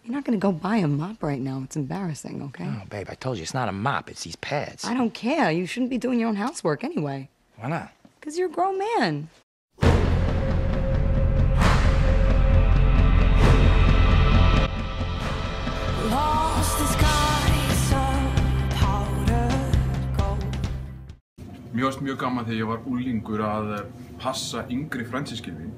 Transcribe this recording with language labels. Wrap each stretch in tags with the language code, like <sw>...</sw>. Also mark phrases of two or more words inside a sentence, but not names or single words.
<en>gonna go buy a mop right now. It's embarrassing, okay? Oh, babe, I told you, it's not a mop, it's these pads. I don't care. You shouldn't be doing your own housework anyway. Why not? Because you're a grown man.</en> <is>Mér fannst mjög gaman þegar ég var unglingur að passa yngri frændsystkini mín.</is>